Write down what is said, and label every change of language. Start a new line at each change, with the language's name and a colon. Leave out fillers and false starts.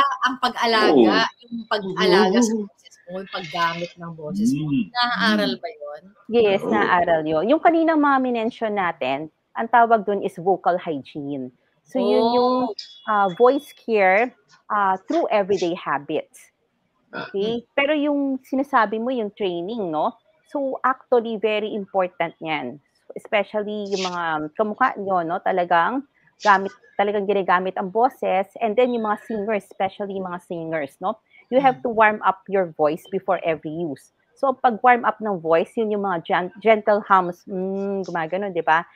Filipino: Ang pag-alaga, yung pag-alaga sa boses mo, yung paggamit ng boses mo. Naaaral ba yun? Yes, naaaral yun. Yung kaninang mga minention natin, ang tawag dun is vocal hygiene. So yun yung
English: voice care through everyday habits. Okay?
Filipino: Pero yung sinasabi mo, yung training, no? So actually, very important yan. Especially yung mga kamukha nyo, no? Talagang ginagamit ang boses.
English: And then yung mga singers, especially yung mga singers, no? You have to warm up your voice before every use.
Filipino: So pag warm up ng voice, yun yung mga gentle hums, gumagano, di ba?